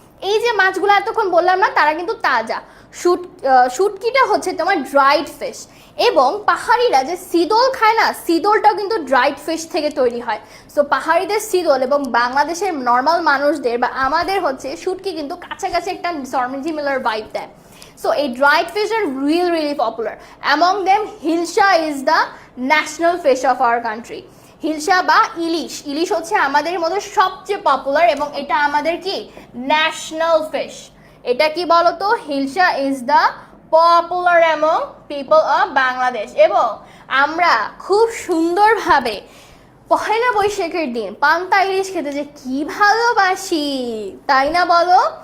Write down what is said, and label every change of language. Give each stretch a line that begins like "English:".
Bangla: এই যে মাছগুলো এতক্ষণ বললাম না, তারা কিন্তু তাজা। শুটকিটা হচ্ছে তোমার ড্রাইড ফিশ, এবং পাহাড়িরা যে সিদোল খায় না, সিদোলটাও কিন্তু ড্রাইড ফিশ থেকে তৈরি হয়। সো পাহাড়িদের সিদোল এবং বাংলাদেশের নর্মাল মানুষদের বা আমাদের হচ্ছে শুটকি কিন্তু কাছাকাছি একটা সিমিলার ভাইব দেয়।
English: So a dried fish are really popular. Among them, hilsa is the national fish of our country.
Bangla: Hilsa বা ইলিশ, ইলিশ হচ্ছে আমাদের মধ্যে সবচেয়ে পপুলার এবং এটা আমাদের কি ন্যাশনাল ফিশ। এটা কি বলতো,
English: Hilsa is the popular among people of Bangladesh.
Bangla: এবং আমরা খুব সুন্দরভাবে পহেলা বৈশাখের দিন পান্তা ইলিশ খেতে যে কি ভালোবাসি, তাই না বলো?